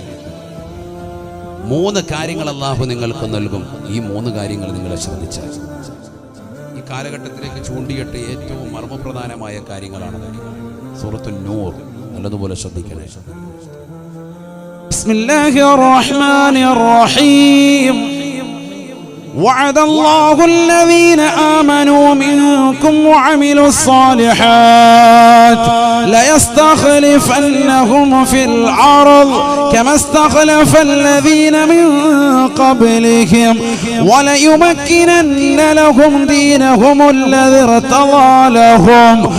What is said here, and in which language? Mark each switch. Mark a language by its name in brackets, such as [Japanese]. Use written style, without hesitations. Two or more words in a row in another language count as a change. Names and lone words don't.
[Malayalam] 3 കാര്യങ്ങൾ അള്ളാഹു നിങ്ങൾക്ക് നൽകും. ഈ 3 കാര്യങ്ങൾ നിങ്ങളെ ശ്രദ്ധിച്ചാൽ ഈ കാലഘട്ടത്തിലേക്ക് ചൂണ്ടിയിട്ട് ഏറ്റവും മർമ്മപ്രധാനമായ കാര്യങ്ങളാണ്. സൂറത്തുൻ നൂർ നല്ലതുപോലെ ശ്രദ്ധിക്കണേ. [Arabic] بسم الله الرحمن الرحيم. وعد الله الذين آمنوا منكم وعملوا الصالحات ليستخلفنهم في الأرض كما استخلف الذين من قبلهم وليمكنن لهم دينهم الذي ارتضى لهم